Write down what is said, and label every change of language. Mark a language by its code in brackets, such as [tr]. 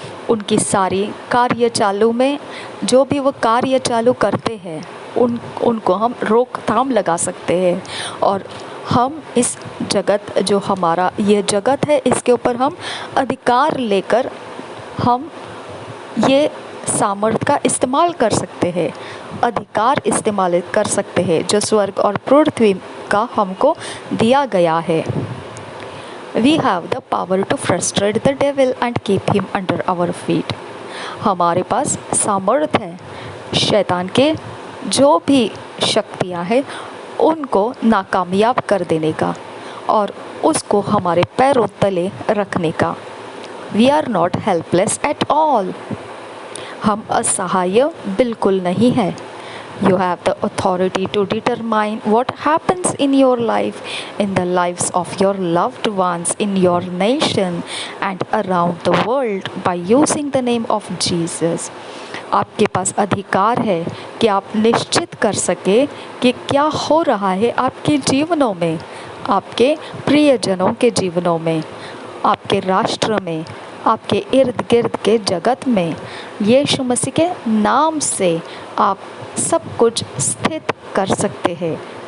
[hi] उनकी सारी कार्य चालू में जो भी वो कार्य चालू करते हैं उनको हम रोकथाम लगा सकते हैं और हम इस जगत, जो हमारा ये जगत है, इसके ऊपर हम अधिकार लेकर हम ये सामर्थ्य का इस्तेमाल कर सकते हैं, अधिकार इस्तेमाल कर सकते हैं जो स्वर्ग और पृथ्वी का हमको दिया गया है. [en] We have the power to frustrate the devil and keep him under our feet. [hi] हमारे पास सामर्थ्य है शैतान के जो भी शक्तियाँ हैं उनको नाकामयाब कर देने का और उसको हमारे पैरों तले रखने का. [en] We are not helpless at all. [hi] हम असहाय बिल्कुल नहीं हैं. [en] You have the authority to determine what happens in your life, in the lives of your loved ones, in your nation and around the world by using the name of Jesus. [hi] आपके पास अधिकार है कि आप निश्चित कर सके कि क्या हो रहा है आपके जीवनों में, आपके प्रियजनों के जीवनों में, आपके राष्ट्र में, आपके इर्द गिर्द के जगत में. यीशु मसीह के नाम से आप सब कुछ स्थित कर सकते हैं.